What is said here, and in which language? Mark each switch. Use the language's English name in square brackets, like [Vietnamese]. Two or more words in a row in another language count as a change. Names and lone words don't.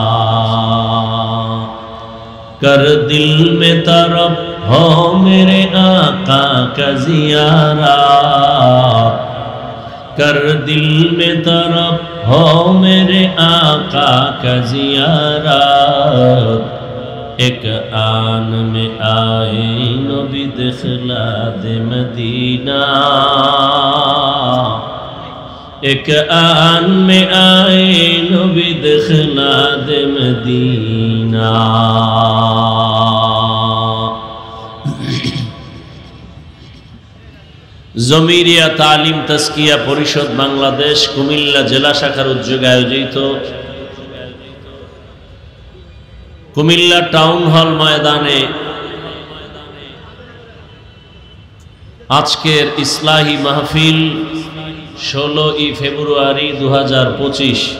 [Urdu] کر دل میں طرب ہو میرے آقا کا زیارت کر دل میں طرب ہو میرے آقا کا زیارت ایک آن میں آئے نبی دخلا دے مدینہ ایک آن میں آئے نبی دخلا دے مدینہ [Bangla] জমিরিয়া তালিম তাজকিয়া পরিষদ বাংলাদেশ কুমিল্লা জেলা শাখার উদ্যোগে আয়োজিত কুমিল্লা টাউন হল ময়দানে আজকের ইসলাহি মাহফিল 16ই ফেব্রুয়ারি 2025।